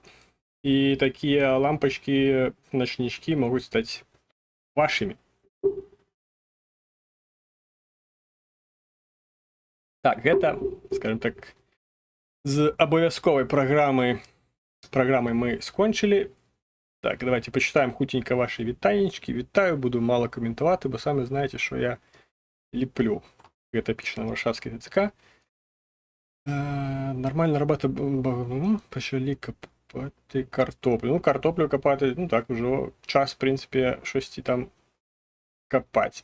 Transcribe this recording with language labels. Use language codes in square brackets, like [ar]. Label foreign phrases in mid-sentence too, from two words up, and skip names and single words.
[be] І такія лампачкі, начнічкі могуць стаць вашымі. Так, гэта, скажем так, з абавязковай праграмай мы скончылі. [uk] Так, [ru] давайте почитаем [uk] хутенько ваши вітанечки. Вітаю, буду мало коментувати, бо самі знаєте, що я ліплю. [ru] Это эпично варшавский ТЦК. [uk] Нормально робота, почали копати картоплю. Ну, картоплю копати, ну так, уже час, в принципі, щось там копати.